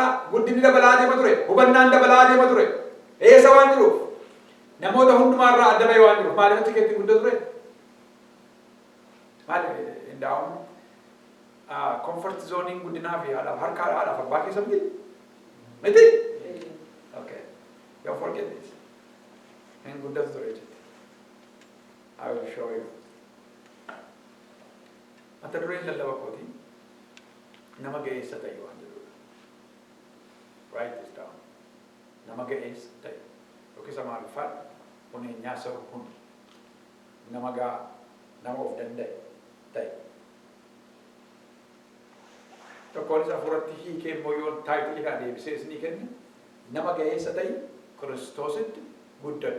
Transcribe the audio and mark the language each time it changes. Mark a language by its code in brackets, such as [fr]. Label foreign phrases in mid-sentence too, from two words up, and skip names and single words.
[om] Guddinni dabalaa adeema ture. Hubannaan dabalaa adeema ture. Eessa waan jiruuf? Namoota hundumaarraa adda ba'e waan jiruuf. Maaliif achi keessatti guddaa ture? Maaliif hindaa'uun? [en] Comfort zoning [om] guddinaa fi haadhaaf abbaa keessa miti? Miti? [en] Okay. Don't forget this. [om] Hin guddatu ture jechuudha. [en] I will show you. [om] Mata dureen lallaba kootii nama ga'eessa ta'e waan jedhudha. [en] Write this down. [om] Nama ga'eessa ta'e. Yookiis Amaariffaan huneenyaa saba hundi. Nama ga'a, nama of danda'e ta'e. Tokkoon isa furatti hiikee immoo yoo taayitilii kana deebisee isinii kenne nama ga'eessa ta'e Kiristoositti guddadhu.